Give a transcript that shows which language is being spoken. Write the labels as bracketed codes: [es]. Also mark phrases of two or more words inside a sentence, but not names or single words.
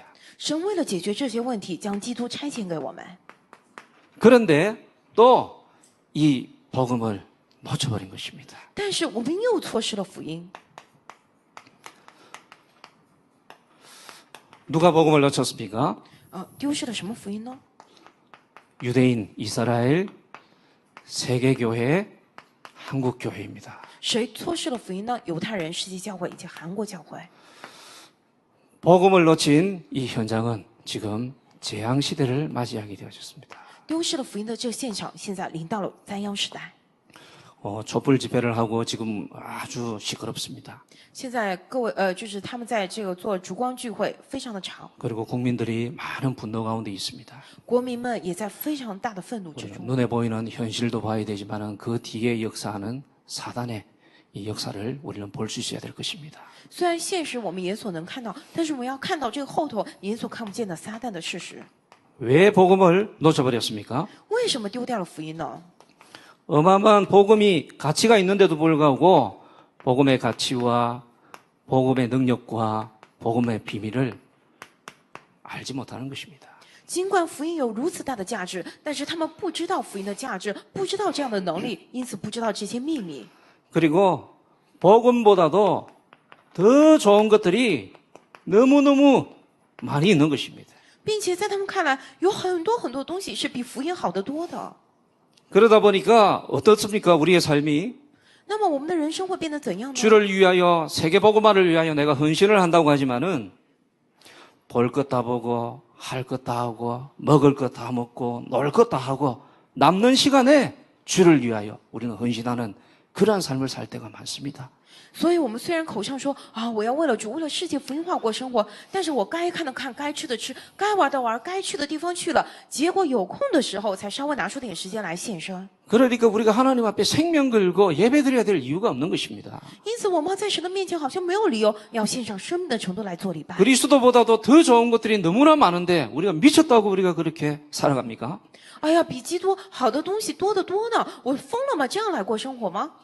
[zh] 神为了解决这些问题，将基督差遣给我们。 [ko] 그런데 또 이 복음을 놓쳐버린 것입니다. [zh] 但是我们又错失了福音。 [ko] 누가 복음을 놓쳤습니까? [zh] 丢失了什么福音呢？ [ko] 유대인, 이스라엘, 세계교회, 한국교회입니다. [zh] 谁错失了福音呢？犹太人、世界教会以及韩国教会。 [ko] 복음을 놓친 이 현장은 지금 재앙 시대를 맞이하게 되어졌습니다. [zh] 丢失了福音的这个现场，现在临到了灾殃时代。 [ko] 촛불 집회를 하고 지금 아주 시끄럽습니다. [zh] 现在各位就是他们在这个做烛光聚会，非常的吵， [ko] 그리고 국민들이 많은 분노 가운데 있습니다. [zh] 国民们也在非常大的愤怒之中。 [ko] 눈에 보이는 현실도 봐야 되지만은 그 뒤에 역사하는 사단의 이 역사를 우리는 볼 수 있어야 될 것입니다. [zh] 虽然现实我们眼所能看到，但是我们要看到这个后头眼所看不见的撒旦的事实。 [ko] 왜 복음을 놓쳐버렸습니까? [zh] 为什么丢掉了福音呢？ [ko] 어마어마한 복음이 가치가 있는데도 불구하고 복음의 가치와 복음의 능력과 복음의 비밀을 알지 못하는 것입니다. [zh] 尽管福音有如此大的价值，但是他们不知道福音的价值，不知道这样的能力，因此不知道这些秘密。 [ko] 그리고 복음보다도 더 좋은 것들이 너무너무 많이 있는 것입니다. [zh] 并且在他们看来，有很多很多东西是比福音好得多的。 [ko] 그러다 보니까 어떻습니까? 우리의 삶이 [zh] 那么我们的人生会变得怎样呢？ [ko] 주를 위하여 세계 복음화를 위하여 내가 헌신을 한다고 하지만은 볼 것 다 보고 할 것 다 하고 먹을 것 다 먹고 놀 것 다 하고 남는 시간에 주를 위하여 우리는 헌신하는 그러한 삶을 살 때가 많습니다. [zh] 所以我们虽然口上说啊，我要为了主、为了世界福音化过生活，但是我该看的看，该吃的吃，该玩的玩，该去的地方去了，结果有空的时候才稍微拿出点时间来献身。 [ko] 그러니까 우리가 하나님 앞에 생명 걸고 예배드려야 될 이유가 없는 것입니다. [zh] 因此，我们在神的面前好像没有理由要献上生命的程度来做礼拜。 [ko] 그리스도보다도 더 좋은 것들이 너무나 많은데 우리가 미쳤다고 우리가 그렇게 살아갑니까? [zh] 哎呀，比基督好的东西多得多呢！我疯了吗？这样来过生活吗？